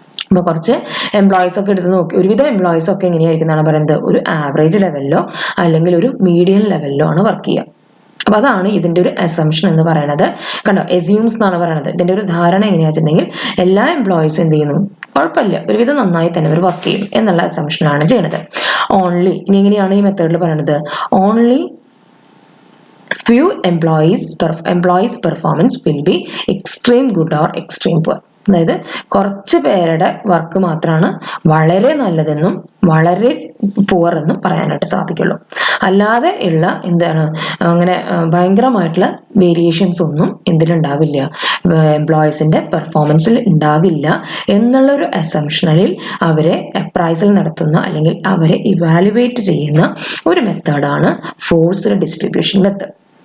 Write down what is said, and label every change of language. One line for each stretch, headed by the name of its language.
Malayalam: അപ്പൊ കുറച്ച് എംപ്ലോയീസ് ഒക്കെ എടുത്ത് നോക്കി, ഒരുവിധം എംപ്ലോയീസ് ഒക്കെ എങ്ങനെയായിരിക്കും എന്നാണ് പറയുന്നത്, ഒരു ആവറേജ് ലെവലിലോ അല്ലെങ്കിൽ ഒരു മീഡിയം ലെവലിലോ ആണ് വർക്ക് ചെയ്യുക. അപ്പൊ അതാണ് ഇതിന്റെ ഒരു അസംഷൻ എന്ന് പറയുന്നത്. കണ്ടോ, എസ്യൂംസ് എന്നാണ് പറയുന്നത്. ഇതിന്റെ ഒരു ധാരണ എങ്ങനെയാ വെച്ചിട്ടുണ്ടെങ്കിൽ, എല്ലാ എംപ്ലോയീസും എന്ത് ചെയ്യുന്നു, കുഴപ്പമില്ല, ഒരുവിധം നന്നായി തന്നെ അവർ വർക്ക് ചെയ്യും എന്നുള്ള അസംഷനാണ് ചെയ്യുന്നത്.
English: only,
Malayalam: ഇനി എങ്ങനെയാണ് ഈ മെത്തേഡിൽ പറയുന്നത്,
English: Only few employees performance will be extreme good or extreme poor.
Malayalam: അതായത് കുറച്ച് പേരുടെ വർക്ക് മാത്രമാണ് വളരെ നല്ലതെന്നും വളരെ പുവർ എന്നും പറയാനായിട്ട് സാധിക്കുള്ളൂ. അല്ലാതെ ഉള്ള എന്താണ്, അങ്ങനെ ഭയങ്കരമായിട്ടുള്ള വേരിയേഷൻസ് ഒന്നും എന്തിലുണ്ടാവില്ല, എംപ്ലോയീസിന്റെ പെർഫോമൻസിൽ ഉണ്ടാകില്ല എന്നുള്ളൊരു അസംഷനിൽ അവരെ അപ്രൈസൽ നടത്തുന്ന അല്ലെങ്കിൽ അവരെ ഇവാലുവേറ്റ് ചെയ്യുന്ന ഒരു മെത്തേഡാണ് ഫോഴ്സ്ഡ് ഡിസ്ട്രിബ്യൂഷൻ മെത്തേഡ്.